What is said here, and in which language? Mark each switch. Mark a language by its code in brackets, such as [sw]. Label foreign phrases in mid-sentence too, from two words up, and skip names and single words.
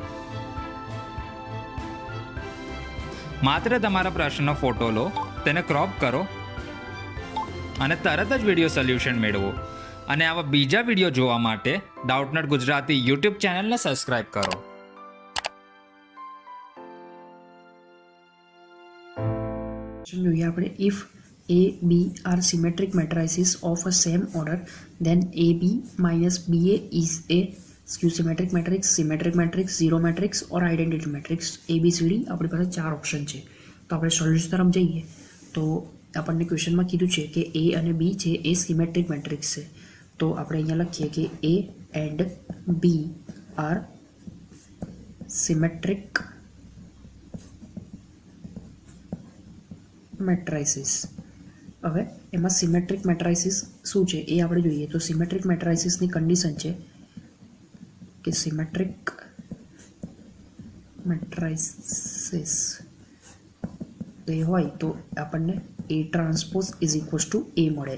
[gu] માત્ર તમારા પ્રશ્નનો ફોટો લો, તેને ક્રોપ કરો અને તરત જ [en] video solution [gu] મેળવો. અને આવા બીજા વિડીયો જોવા માટે ડાઉટનટ ગુજરાતી યુટ્યુબ ચેનલને સબસ્ક્રાઇબ કરો. જોઈએ આપણે [en] ઇફ A, B are symmetric matrices of a same order, then AB minus BA is a skew symmetric matrix, symmetric matrix, zero matrix or identity matrix. ABCD આપણી પાસે 4 ઓપ્શન છે. તો આપણે સોલ્યુશન તરફ જઈએ તો આપણને ક્વેશ્ચનમાં કીધું છે કે A અને B છે એ symmetric matrix છે. તો આપણે અહીંયા લખીએ કે A and B are symmetric matrices. હવે એમાં symmetric matrices શું છે એ આપણે જોઈએ. તો symmetric matrices કન્ડિશન છે કે symmetric matrices એ હોય તો આપણને A transpose is equals to A મળે.